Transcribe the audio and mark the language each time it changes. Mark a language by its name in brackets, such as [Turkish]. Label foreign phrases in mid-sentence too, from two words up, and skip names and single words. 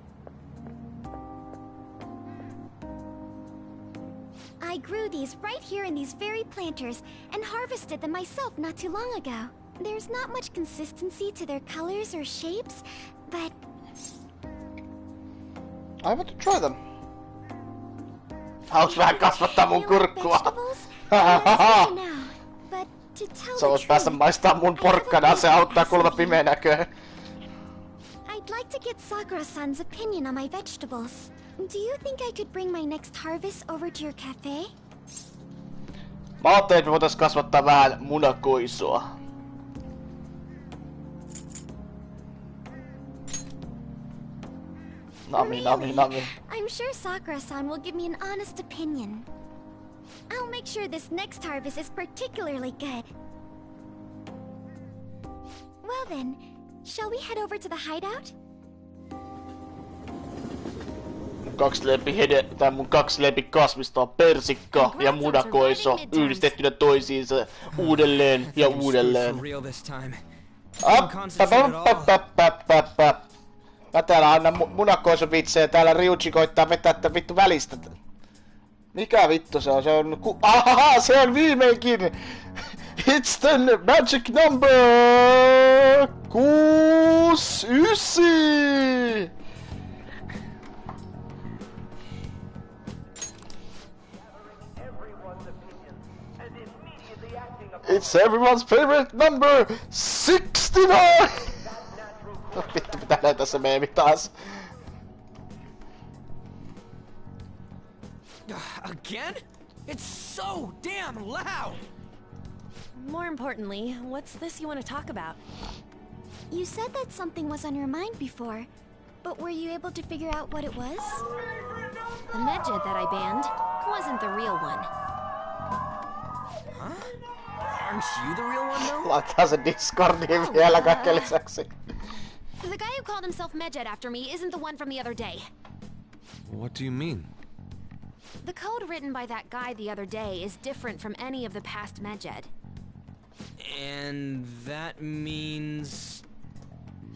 [English] I grew these right here in these very planters and harvested them myself not too long ago. There's not much consistency to their colors or shapes, but... I want to try them. [Finnish] Haluais vähän kasvattaa mun kurkkua. Sä vois päästä maistaa mun porkkanaa, se auttaa kuulemma pimeä näköön. [English] I'd like to get Sakura-san's opinion on my vegetables. Do you think I could bring my next harvest over to your cafe? [Finnish] Mä ajattelin, että me voitais kasvattaa vähän munakoisua. [English] Nami. I'm sure Sakura-san will give me an honest opinion. I'll make sure this next harvest is particularly good. Well then, shall we head over to the hideout? [Finnish] Mun kaksi lempikasvista on persikka ja munakoiso yhdistettynä toisiinsa uudelleen ja uudelleen. Mä täällä annan munakoisovitsejä, täällä Ryuji koittaa vetää tän vittu välistä. Mikä vittu se on? Se on ahaha, se on viimeinkin! [English] It's the magic number! 69! It's everyone's favorite number, 69! [Finnish] Vittu, pitää näyttää se meemi taas. [English] Again? It's so damn loud! More importantly, what's this you want to talk about? You said that something was on your mind before, but were you able to figure out what it was? The medjed that I banned wasn't the real one. Huh? Aren't you the real one, though? [Finnish] Laittaa se Discordiin vielä kaiken lisäksi. [English] The guy who called himself Medjed after me isn't the one from the other day. What do you mean? The code written by that guy the other day is different from any of the past Medjed. And that means...